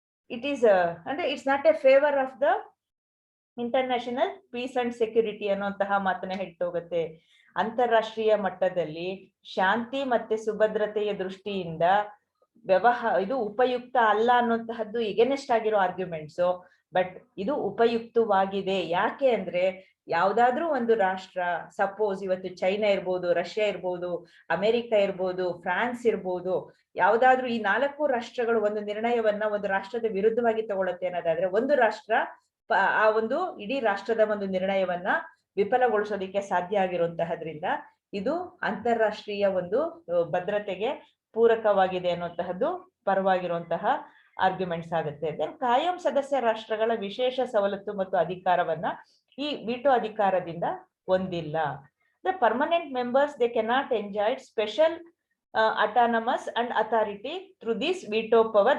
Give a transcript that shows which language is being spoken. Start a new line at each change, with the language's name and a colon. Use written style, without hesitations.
English: It is and it's not a favor of the international peace and security
Kannada: ಅನ್ನುವಂತಹ ಮಾತನ್ನ ಹೇಳ್ತಾ ಹೋಗುತ್ತೆ. ಅಂತಾರಾಷ್ಟ್ರೀಯ ಮಟ್ಟದಲ್ಲಿ ಶಾಂತಿ ಮತ್ತೆ ಸುಭದ್ರತೆಯ ದೃಷ್ಟಿಯಿಂದ ಇದು ಉಪಯುಕ್ತ ಅಲ್ಲ ಅನ್ನುವಂತಹದ್ದು ಎಗೇನೆಸ್ಟ್ ಆಗಿರೋ ಆರ್ಗ್ಯುಮೆಂಟ್ಸ್. ಬಟ್ ಇದು ಉಪಯುಕ್ತವಾಗಿದೆ. ಯಾಕೆ ಅಂದ್ರೆ, ಯಾವ್ದಾದ್ರೂ ಒಂದು ರಾಷ್ಟ್ರ, ಸಪೋಸ್ ಇವತ್ತು ಚೈನಾ ಇರ್ಬೋದು, ರಷ್ಯಾ ಇರ್ಬೋದು, ಅಮೆರಿಕ ಇರ್ಬೋದು, ಫ್ರಾನ್ಸ್ ಇರ್ಬೋದು, ಯಾವ್ದಾದ್ರೂ ಈ 4 ರಾಷ್ಟ್ರಗಳು ಒಂದು ನಿರ್ಣಯವನ್ನ ಒಂದು ರಾಷ್ಟ್ರದ ವಿರುದ್ಧವಾಗಿ ತಗೊಳುತ್ತೆ ಅನ್ನೋದಾದ್ರೆ, ಒಂದು ರಾಷ್ಟ್ರ ಆ ಒಂದು ಇಡೀ ರಾಷ್ಟ್ರದ ಒಂದು ನಿರ್ಣಯವನ್ನ ವಿಫಲಗೊಳಿಸೋದಿಕ್ಕೆ ಸಾಧ್ಯ ಆಗಿರುವಂತಹದ್ರಿಂದ ಇದು ಅಂತಾರಾಷ್ಟ್ರೀಯ ಒಂದು ಭದ್ರತೆಗೆ ಪೂರಕವಾಗಿದೆ ಅನ್ನುವಂತಹದ್ದು ಪರವಾಗಿರುವಂತಹ ಆರ್ಗ್ಯುಮೆಂಟ್ಸ್ ಆಗುತ್ತೆ. ದೆನ್ ಕಾಯಂ ಸದಸ್ಯ ರಾಷ್ಟ್ರಗಳ ವಿಶೇಷ ಸವಲತ್ತು ಮತ್ತು ಅಧಿಕಾರವನ್ನ ಈ ವೀಟೋ ಅಧಿಕಾರದಿಂದ ಹೊಂದಿಲ್ಲ.
English: The permanent members, they cannot enjoy special autonomous and authority through this veto power.